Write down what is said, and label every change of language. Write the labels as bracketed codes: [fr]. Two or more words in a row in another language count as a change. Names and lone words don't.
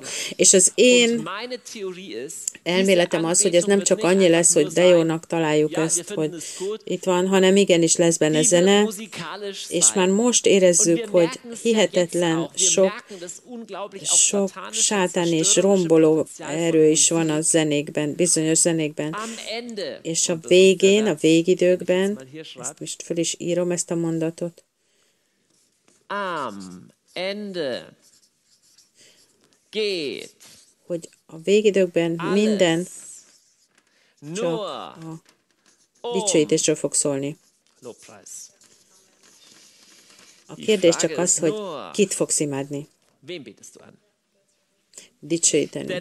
[hu] És az én elméletem az, hogy ez nem csak annyi lesz, hogy de jónak találjuk ezt, hogy itt van, hanem igenis lesz benne zene, és már most érezzük, hogy hihetetlen sok sátán és romboló erő is van a zenékben, bizonyos zenékben. És a végén, a végidőkben, ezt most fel is írom, ezt a mondatot, [de] am Ende geht, [hu] hogy a végidőkben minden csak a dicsőítésről fog szólni. A kérdés csak az, hogy kit fogsz imádni. Dicsőíteni.